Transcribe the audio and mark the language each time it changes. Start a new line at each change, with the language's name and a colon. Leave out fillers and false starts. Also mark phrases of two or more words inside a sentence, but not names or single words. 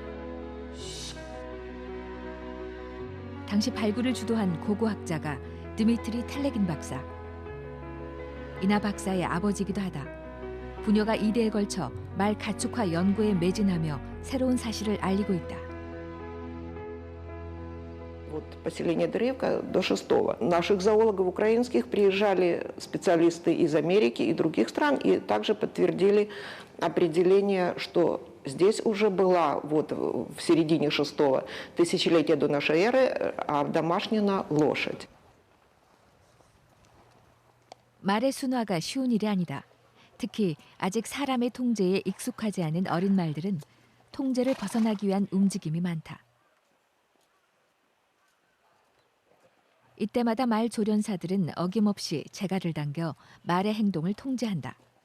Korean: 당시 발굴을 주도한 고고학자가 드미트리 텔레긴 박사. 이나 박사의 아버지이기도 하다. 부녀가 2대에 걸쳐 말 가축화 연구에 매진하며 새로운 사실을 알리고 있다.
Russian: Вот поселение Древка до 6-го. Наших зоологов украинских приезжали специалисты из Америки и других стран и также подтвердили определение, что здесь уже была вот в середине 6-го тысячелетия до нашей эры домашняя лошадь.
Korean: 말의 순화가 쉬운 일이 아니다. 특히 아직 사람의 통제에 익숙하지 않은 어린 말들은 통제를 벗어나기 위한 움직임이 많다. 이때마다 말 조련사들은 어김없이 재갈을 당겨 말의 행동을 통제한다.